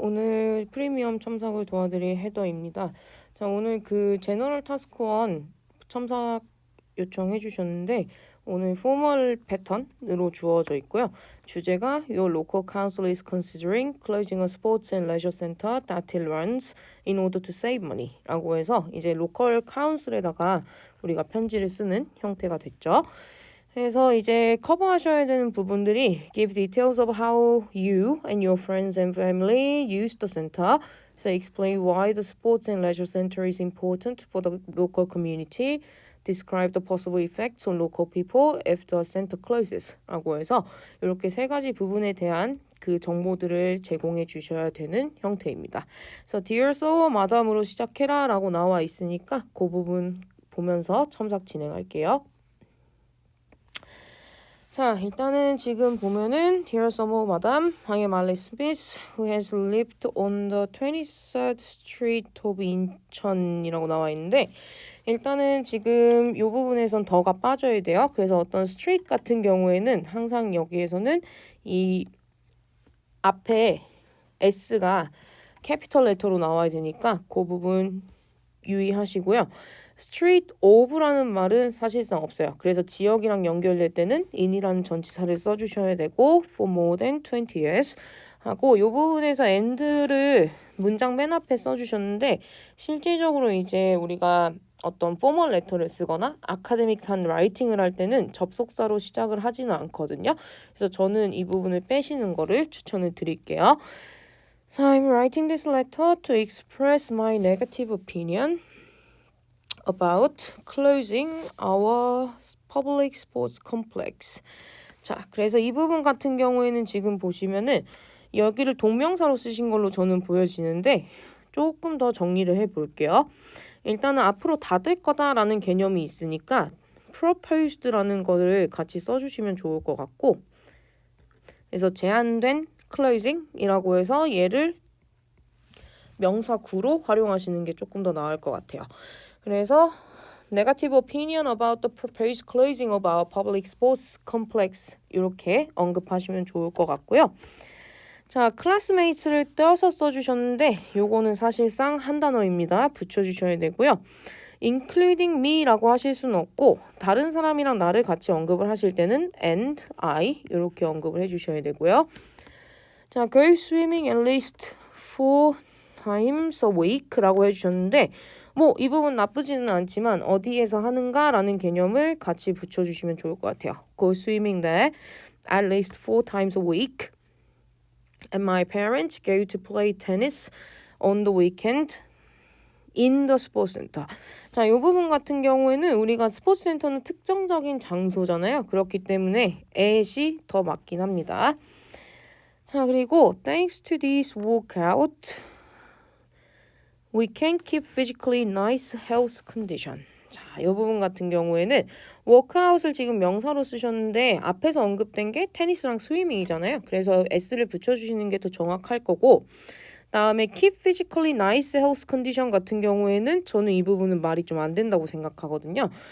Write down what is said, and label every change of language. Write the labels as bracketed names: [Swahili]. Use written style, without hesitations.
[Korean] 오늘 프리미엄 첨삭을 도와드릴 헤더입니다. 자, 오늘 그 제너럴 타스크 1 첨삭 요청해 주셨는데 오늘 포멀 패턴으로 주어져 있고요. [English] 주제가 Your local council is considering closing a sports and leisure center that still runs in order to save money 라고 해서 이제 로컬 카운슬에다가 우리가 편지를 쓰는 형태가 됐죠. 그래서 이제 커버하셔야 되는 부분들이 give details of how you and your friends and family use the center. So explain why the sports and leisure center is important for the local community. Describe the possible effects on local people if the center closes. [Korean] 라고 해서 이렇게 세 가지 부분에 대한 그 정보들을 제공해 주셔야 되는 형태입니다. 그래서 Dear So, 마담으로 시작해라 라고 나와 있으니까 그 부분 보면서 첨삭 진행할게요. [English] 자, 일단은 지금 보면은 Dear Summer Madam, I am Alice Smith, who has lived on the 23rd Street of 인천이라고 나와 있는데 일단은 지금 이 부분에선 더가 빠져야 돼요. [Korean] 그래서 어떤 스트리트 같은 경우에는 항상 여기에서는 이 앞에 S가 캐피털 레터로 나와야 되니까 그 부분 유의하시고요. street of라는 말은 사실상 없어요. 그래서 지역이랑 연결될 때는 in이라는 전치사를 써주셔야 되고 for more than 20 years 하고 이 부분에서 and를 문장 맨 앞에 써주셨는데 실질적으로 이제 우리가 어떤 포멀 레터를 쓰거나 아카데믹한 라이팅을 할 때는 접속사로 시작을 하지는 않거든요. 그래서 저는 이 부분을 빼시는 거를 추천을 드릴게요. [English] So I'm writing this letter to express my negative opinion about closing our public sports complex. [Korean] 자, 그래서 이 부분 같은 경우에는 지금 보시면은 여기를 동명사로 쓰신 걸로 저는 보여지는데 조금 더 정리를 해볼게요. 일단은 앞으로 닫을 거다라는 개념이 있으니까 proposed라는 거를 같이 써주시면 좋을 것 같고 그래서 제한된 closing이라고 해서 얘를 명사 구로 활용하시는 게 조금 더 나을 것 같아요. [English] 그래서 negative opinion about the proposed closing of our public sports complex 이렇게 언급하시면 좋을 것 같고요. [Korean] 자, classmates를 떼어서 써주셨는데 요거는 사실상 한 단어입니다. 붙여주셔야 되고요. including me라고 하실 수는 없고 다른 사람이랑 나를 같이 언급을 하실 때는 and I 이렇게 언급을 해주셔야 되고요. 자, go swimming at least 4 times a week 라고 해주셨는데 뭐 이 부분 나쁘지는 않지만 어디에서 하는가라는 개념을 같이 붙여주시면 좋을 것 같아요. [English] Go swimming there at least 4 times a week. And my parents go to play tennis on the weekend in the sports center. [Korean] 자, 이 부분 같은 경우에는 우리가 스포츠 센터는 특정적인 장소잖아요. 그렇기 때문에 at이 더 맞긴 합니다. [English] 자, 그리고 thanks to this workout we can keep physically nice health condition. [Korean] 자, 이 부분 같은 경우에는 워크아웃을 지금 명사로 쓰셨는데 앞에서 언급된 게 테니스랑 스위밍이잖아요. 그래서 s를 붙여주시는 게 더 정확할 거고 다음에 keep physically nice health condition 같은 경우에는 저는 이 부분은 말이 좀 안 된다고 생각하거든요.